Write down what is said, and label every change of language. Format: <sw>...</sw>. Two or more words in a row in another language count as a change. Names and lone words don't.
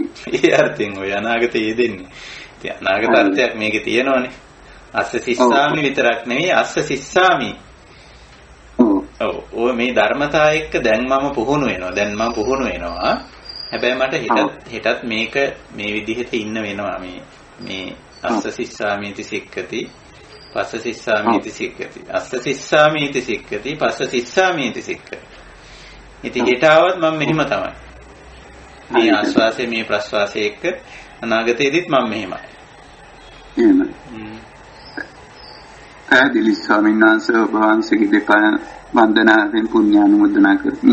<si>ඒ අර්ථෙන් ඔය අනාගතයේ දෙන්නේ. ඉතින් අනාගත අර්ථයක් මේකේ තියෙනවනේ.</si> <pi>අස්ස සිස්සාමි</pi> <si>විතරක් නෙවෙයි</si> <pi>අස්ස සිස්සාමි.</pi> <si>ඔව් මේ ධර්මතා එක්ක දැන් මම පුහුණු වෙනවා. හැබැයි මට හෙටත් මේක මේ විදිහට ඉන්න වෙනවා.</si> <pi>මේ අස්ස සිස්සාමීති සික්කති පස්ස සිස්සාමීති සික්කති අස්ස සිස්සාමීති සික්කති පස්ස සිස්සාමීති සික්කති.</pi> <si>ඉතින් හෙට ආවත් මම මෙහෙම තමයි. මේ ආස්වාසය මේ ප්‍රස්වාසය එක්ක අනාගතයේදීත් මම මෙහෙමයි. ආදිලි ස්වාමීන් වහන්සේ ඔබ වහන්සේගේ දෙපා වන්දනාවෙන් පුණ්‍යානුමෝදනා කරමි.</si>